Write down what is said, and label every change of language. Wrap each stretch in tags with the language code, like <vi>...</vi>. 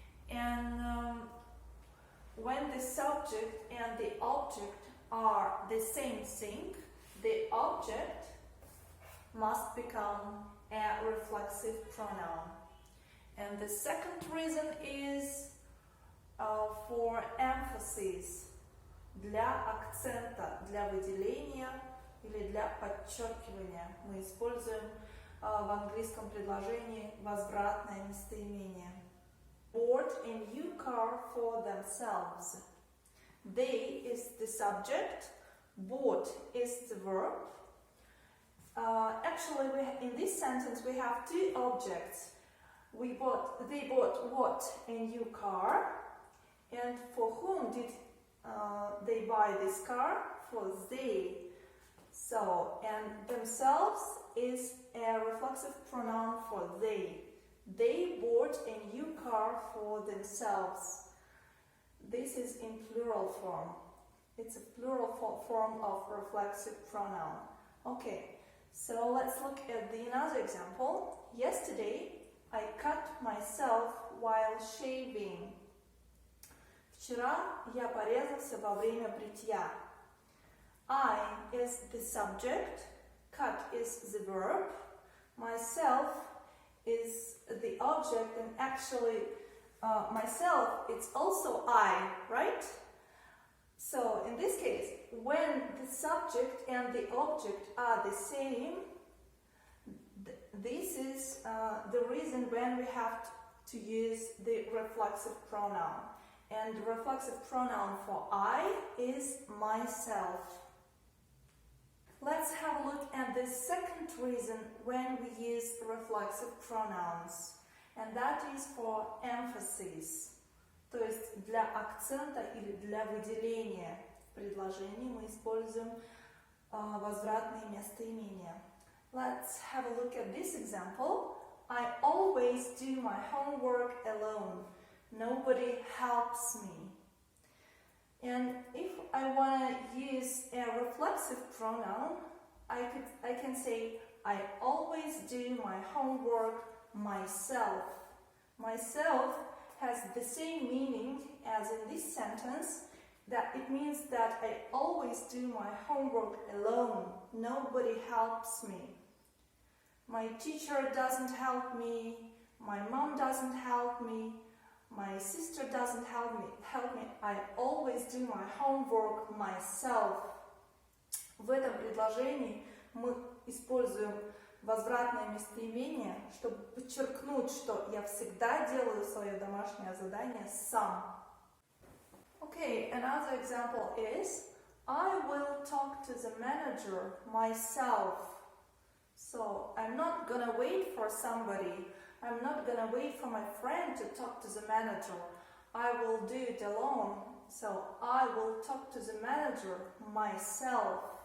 <en>And when the subject and the object are the same thing, the object must become a reflexive pronoun. And the second reason is for emphasis,</en> <ru>для акцента, для выделения или для подчеркивания. Мы используем в английском предложении возвратное местоимение.</ru> <en>Bought a new car for themselves. They is the subject, bought is the verb. Actually, in this sentence we have 2 objects. They bought what? A new car. And for whom did they buy this car? For they. So, and themselves is a reflexive pronoun for they. They bought a new car for themselves. This is in plural form. It's a plural form of reflexive pronoun. Okay, so let's look at another example. Yesterday, I cut myself while shaving.</en> <ru>Вчера я порезался во время бритья.</ru> <en>I is the subject, cut is the verb, myself is the object, and actually myself, it's also I, right? So in this case, when the subject and the object are the same, this is the reason when we have to use the reflexive pronoun. And the reflexive pronoun for I is myself. Let's have a look at the second reason when we use reflexive pronouns. And that is for emphasis.</en> <ru>То есть для акцента или для выделения в предложении мы используем возвратные местоимения.</ru> <en>Let's have a look at this example. I always do my homework alone. Nobody helps me. And if I want to use a reflexive pronoun, I can say I always do my homework myself. Myself has the same meaning as in this sentence, that it means that I always do my homework alone. Nobody helps me. My teacher doesn't help me. My mom doesn't help me. My sister doesn't help me. I always do my homework myself.</en> <ru>В этом предложении мы используем возвратное местоимение, чтобы подчеркнуть, что я всегда делаю свое домашнее задание сам.</ru> <en>Okay, another example is, I will talk to the manager myself. So, I'm not gonna wait for somebody. I'm not gonna wait for my friend to talk to the manager. I will do it alone. So, I will talk to the manager myself.</en>